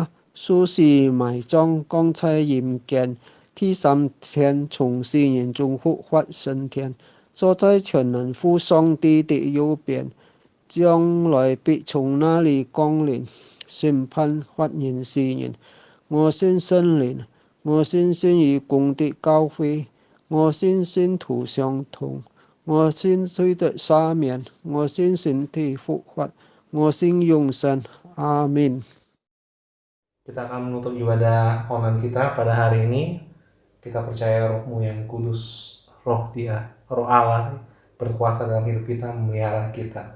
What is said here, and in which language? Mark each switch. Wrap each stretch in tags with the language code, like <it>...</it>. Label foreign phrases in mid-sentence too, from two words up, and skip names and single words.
<zh>受死埋葬，降在陰間，第三天從死人中復活升天，坐在全能父上帝的右邊，將來必從那裡降臨，審判活人死人。我信聖靈，我信信義公的教會，我信信徒相通，我信罪的赦免，我信身體復活，我信永生。阿們。</zh> <id>Kita akan menutup ibadah online kita pada hari ini. Kita percaya Roh-Mu yang kudus, Roh Dia, Roh Allah berkuasa dalam hidup kita, memelihara kita.</id>